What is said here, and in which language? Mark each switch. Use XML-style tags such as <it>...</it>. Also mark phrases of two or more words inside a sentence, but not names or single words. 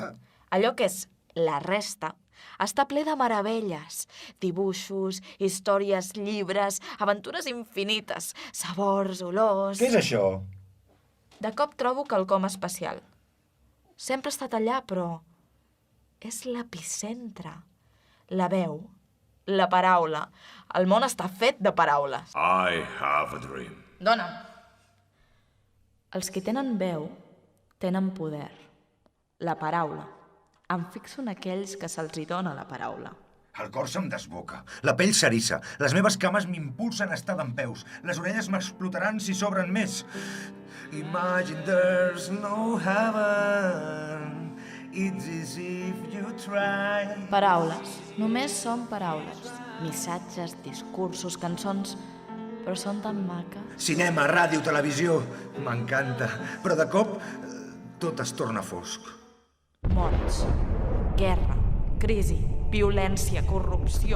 <ca>Allò que és la resta està ple de meravelles, dibuixos, històries, llibres, aventures infinites, sabors, olors... Què és això? De cop trobo quelcom especial. Sempre ha estat allà, però és l'epicentre. La veu, la paraula. El món està fet de paraules.</ca> <en>I have a dream.</en> <ca>Dona'm. Els que tenen veu tenen poder. La paraula. Em fixo en aquells que se'ls hi dona la paraula. El cor se'm desboca, la pell s'eriça, les meves cames m'impulsen a estar dempeus, les orelles m'explotaran si s'obren més.</ca> <en>Imagine there's no heaven, it's as if you try.</en> <ca>Paraules. Només són paraules. Missatges, discursos, cançons, però són tan maques. Cinema, ràdio, televisió, m'encanta, però de cop tot es torna fosc. Morts, guerra, crisi, violència, corrupció...</ca>